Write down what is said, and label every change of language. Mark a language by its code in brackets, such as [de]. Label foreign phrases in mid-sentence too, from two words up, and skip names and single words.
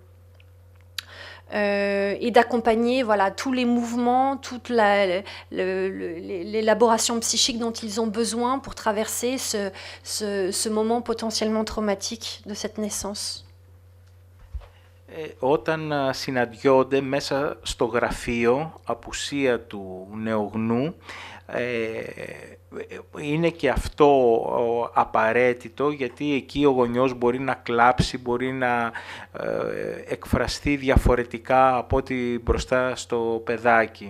[fr] Et d'accompagner tous les mouvements, toute l'élaboration psychique dont ils ont besoin pour traverser ce moment potentiellement traumatique de cette naissance. [el] όταν συναντιόνται μέσα στο γραφείο, απουσία του νεογνού, είναι και αυτό απαραίτητο, γιατί εκεί ο γονιός μπορεί να κλάψει, μπορεί να εκφραστεί διαφορετικά από ό,τι μπροστά στο παιδάκι.